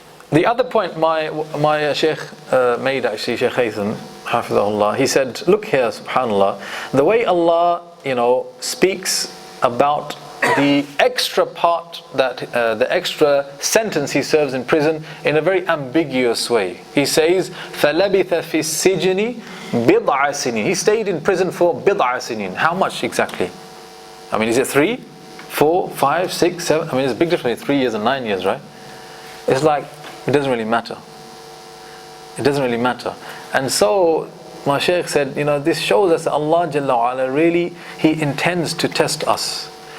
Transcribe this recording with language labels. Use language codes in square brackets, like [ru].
[en] The other point my Shaykh made, actually, Shaykh Haytham, hafidhahullah, he said, look here, subhanallah, the way Allah, speaks about the extra part, that the extra sentence he serves in prison, in a very ambiguous way. He says, [ar] فَلَبِثَ فِي السِّجْنِ بِضْعَ سِنِينَ. [en] He stayed in prison for [ar] بِضْعَ سِنِينَ. [en] How much exactly? I mean, is it 3, 4, 5, 6, 7? I mean, there's a big difference between 3 years and 9 years, right? It's like, it doesn't really matter. It doesn't really matter. And so my Shaykh said, this shows us that Allah Jalla wa Ala really, He intends to test us.